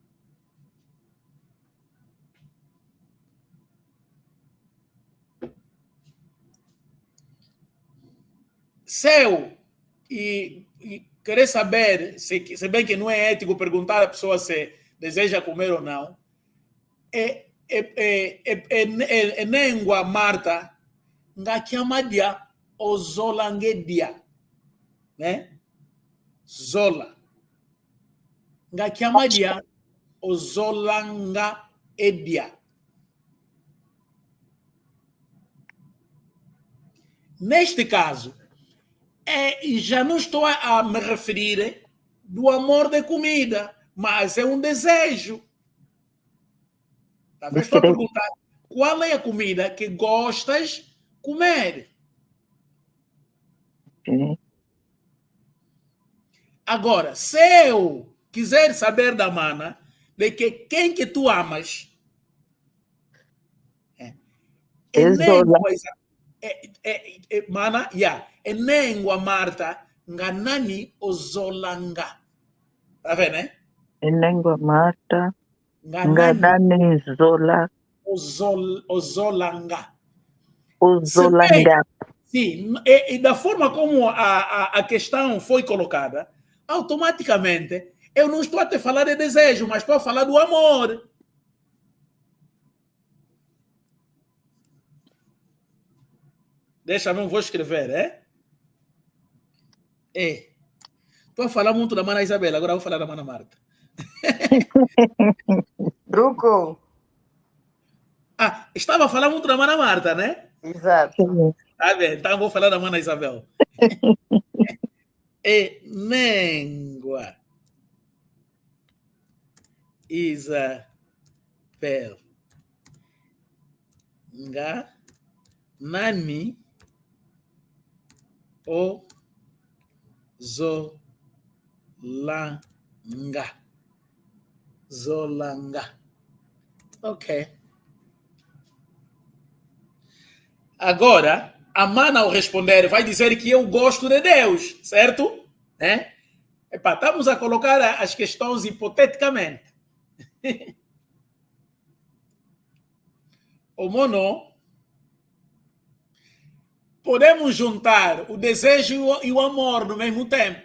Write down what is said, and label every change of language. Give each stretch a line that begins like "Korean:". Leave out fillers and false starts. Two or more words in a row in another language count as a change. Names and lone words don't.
Portuguese: E querer saber, se bem que não é ético perguntar à pessoa se deseja comer ou não,
Kongo: nengua Marta ngakiamadia ozolangedia,
Portuguese: né?
Kongo: Zola ngakiamadia ozolanga edia.
Portuguese: Neste caso, já não estou a me referir do amor de comida, mas é um desejo. Tá? Estou a perguntar qual é a comida que gostas de comer. Agora, se eu quiser saber da mana de que quem que tu amas, mana,
Kongo: enengua Marta nganani ozolanga.
Portuguese: Tá vendo, né?
Kongo: Enengua Marta nganani zola ozolanga. Ozolanga.
Portuguese: Sim, e da forma como a questão foi colocada, automaticamente eu não estou a te falar de desejo, mas estou a falar do amor. Deixa, não vou escrever, Estou a falar muito da mana Isabela, agora vou falar da mana Marta. Truco. Estava a falar muito da mana Marta, né? Exato. Tá bem, então vou falar da mana Isabel.
Kongo: Nengua Isabel nga nani o zolanga.
Portuguese: Ok. Agora, a mana ao responder vai dizer que eu gosto de Deus, certo? Estamos a colocar as questões hipoteticamente.
Kongo: O mono,
Portuguese: podemos juntar o desejo e o amor no mesmo tempo.